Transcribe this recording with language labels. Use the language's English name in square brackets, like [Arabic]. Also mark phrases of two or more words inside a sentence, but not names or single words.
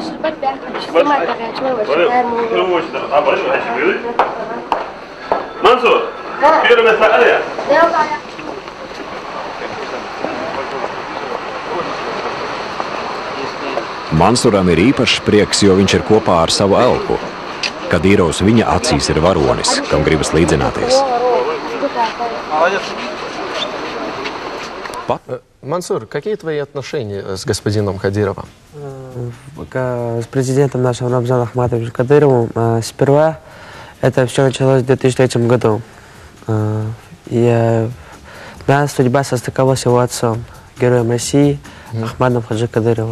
[Latvian] Mansuram ir īpašs prieks, jo viņš ir kopā ar savu elpu. Kadīrovs viņa acīs ir varonis, kam gribas līdzināties. [Russian] Мансур, какие твои отношения с господином Кадыровым? С президентом нашим Рамзаном Ахматовичем Кадыровым сперва это все началось в 2003 году. Моя судьба состыковалась с его отцом, героем России, Ахмадом Хаджи Кадыровым.